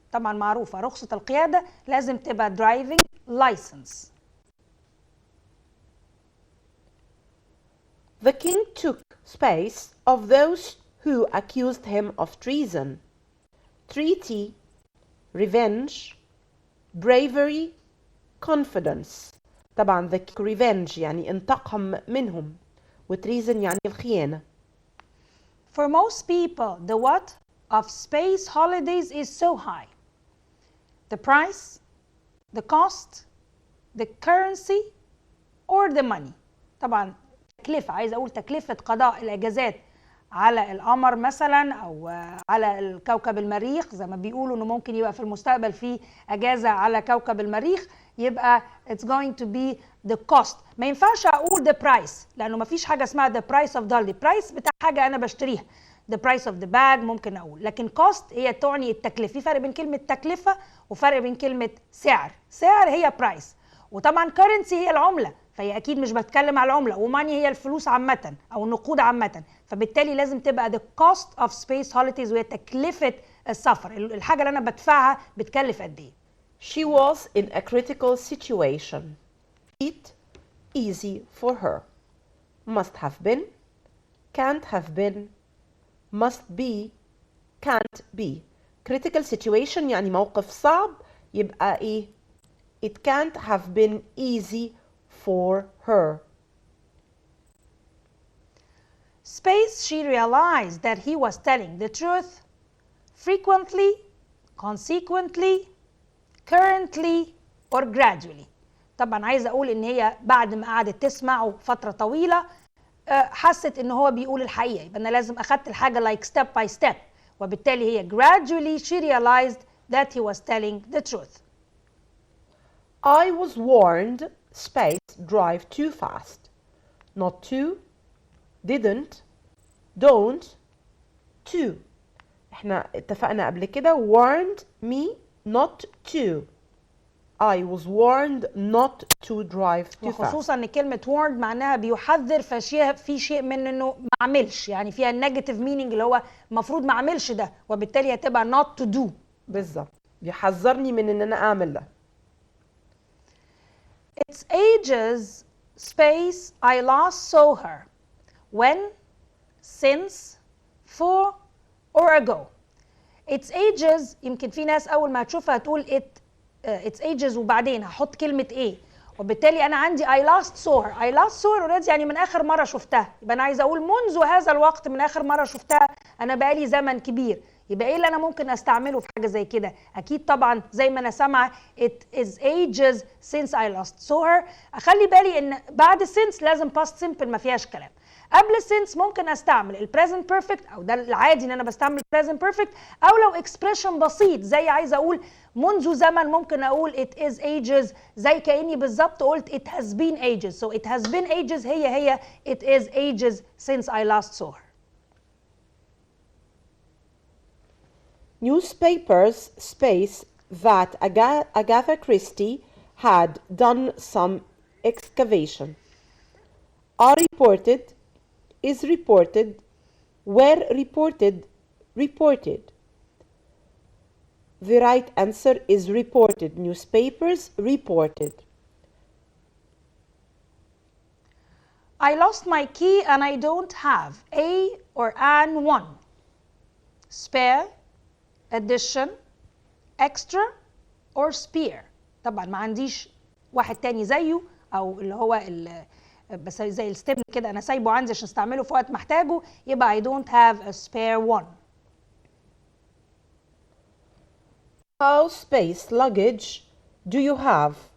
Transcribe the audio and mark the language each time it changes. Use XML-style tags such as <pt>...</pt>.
<ar>طبعا معروفة رخصة القيادة لازم تبقى</ar> <en>driving license. The king took space of those who accused him of treason. Treaty, revenge, bravery, confidence.</en> <ar>طبعا the revenge يعني انتقم منهم وتريزن يعني الخيانة.</ar> <en>For most people, the what of space holidays is so high. The price, the cost, the currency, or the money.</en> <ar>طبعا تكلفة، عايزة أقول تكلفة قضاء الأجازات على القمر مثلا او على الكوكب المريخ، زي ما بيقولوا انه ممكن يبقى في المستقبل في اجازه على كوكب المريخ، يبقى</ar> <en>it's going to be the cost.</en> <ar>ما ينفعش اقول the price لانه ما فيش حاجه اسمها</ar> <en>the price of dollar.</en> <ar>price بتاع حاجه انا بشتريها.</ar> <en>the price of the bag</en> <ar>ممكن اقول، لكن cost هي تعني التكلفه. في فرق بين كلمه تكلفه وفرق بين كلمه سعر. سعر هي price، وطبعا currency هي العمله، فهي اكيد مش بتكلم على العمله، وماني هي الفلوس عامه او النقود عامه، فبالتالي لازم تبقى</ar> <en>the cost of space holidays</en> <ar>وهي تكلفه السفر، الحاجه اللي انا بدفعها بتكلف قد ايه.</ar> <en>She was in a critical situation. It easy for her. Must have been, can't have been, must be, can't be. Critical situation</en> <ar>يعني موقف صعب، يبقى ايه؟</ar> <en>It can't have been easy for her. Space, she realized that he was telling the truth frequently, consequently, currently, or gradually.</en> <ar>طبعا عايزه اقول ان هي بعد ما قعدت تسمعه فتره طويله حست ان هو بيقول الحقيقه، يبقى انا لازم اخدت الحاجه</ar> <en>like step by step،</en> <ar>وبالتالي هي</ar> <en>gradually she realized that he was telling the truth. I was warned, space, drive too fast. Not to, didn't, don't, to.</en> <ar>احنا اتفقنا قبل كده</ar> <en>warned me not to. I was warned not to drive too fast.</en> <ar>وخصوصا ان كلمه warned معناها بيحذر، في شيء من انه ما اعملش، يعني فيها</ar> <en>negative meaning</en> <ar>اللي هو المفروض ما اعملش ده، وبالتالي هتبقى</ar> <en>not to do.</en> <ar>بالظبط، بيحذرني من ان انا اعمل ده.</ar> <en>It's ages space I last saw her. When, since, for, or ago.</en> <ar>It's ages، يمكن في ناس اول ما هتشوفها هتقول</ar> <en>it's ages</en> <ar>وبعدين هحط كلمة ايه، وبالتالي انا عندي</ar> <en>I last saw her. I last saw her already</en> <ar>يعني من اخر مرة شفتها، يبقى انا عايزة اقول منذ هذا الوقت، من اخر مرة شفتها انا بقالي زمن كبير. يبقى ايه اللي انا ممكن استعمله في حاجة زي كده؟ اكيد طبعا زي ما انا سامعة</ar> <en>it is ages since I last saw her.</en> <ar>اخلي بالي ان بعد since لازم past simple ما فيهاش كلام. قبل since ممكن استعمل ال present perfect، او ده العادي ان انا بستعمل present perfect، او لو expression بسيط زي عايزه اقول منذ زمن ممكن اقول</ar> <en>it is ages،</en> <ar>زي كاني بالظبط قلت</ar> <en>it has been ages. So it has been ages هي it is ages since I last saw her. Newspapers space that Agatha Christie had done some excavation. Are reported, is reported, were reported, reported. The right answer is reported. Newspapers reported. I lost my key and I don't have a or an one. Spare, addition, extra, or spare.</en> <ar>طبعا ما عنديش واحد تاني زيه، او اللي هو بس زي الستيبل كده انا سايبه عندي عشان استعمله في وقت محتاجه، يبقى</ar> <en>I don't have a spare one. How space luggage do you have?</en>